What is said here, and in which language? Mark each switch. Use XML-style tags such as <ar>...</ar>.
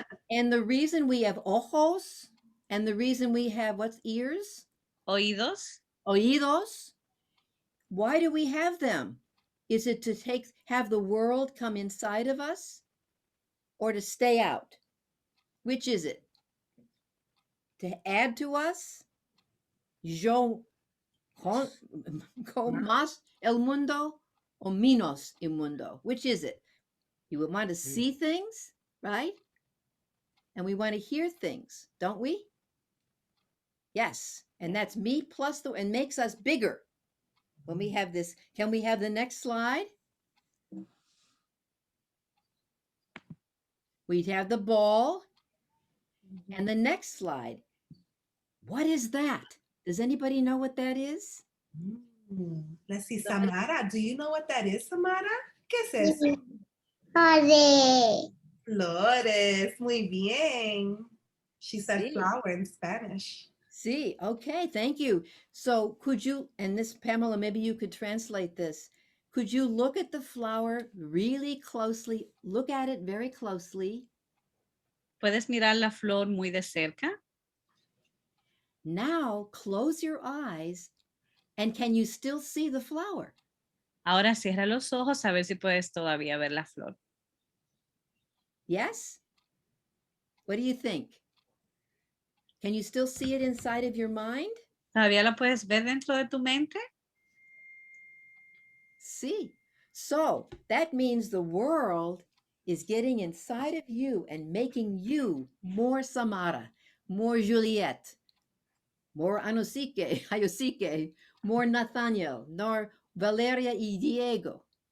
<en>And the reason we have ojos and the reason we have what's ears?</en> <es>Oídos.</es> <en>Oídos. Why do we have them? Is it to have the world come inside of us or to stay out? Which is it? To add to us?</en> <es>Yo con más el mundo o menos el mundo?</es> <en>Which is it? You would want to see things, right? And we want to hear things, don't we? Yes. And that's me plus and makes us bigger. When we have this, can we have the next slide? We'd have the ball. And the next slide. What is that? Does anybody know what that is? Let's see, Somebody- Samara. Do you know what that is, Samara?</en> <es>¿Qué es eso? Flores. Flores. Muy bien.</es> <en>She said</en> <es>Sí.</es> <en>flower in Spanish. See, okay, thank you. So could you, and this, Pamela, maybe you could translate this. Could you look at the flower really closely? Look at it very closely.</en> <es>¿Puedes mirar la flor muy de cerca?</es> <en>Now close your eyes and can you still see the flower?</en> <es>Ahora cierra los ojos a ver si puedes todavía ver la flor.</es> <en>Yes? What do you think? Can you still see it inside of your mind?</en> <es>¿Todavía la puedes ver dentro de tu mente?</es> <en>See. So that means the world is getting inside of you and making you more Samara, more Juliet, more Ayosike, more Nathaniel, more Valeria y Diego.</en>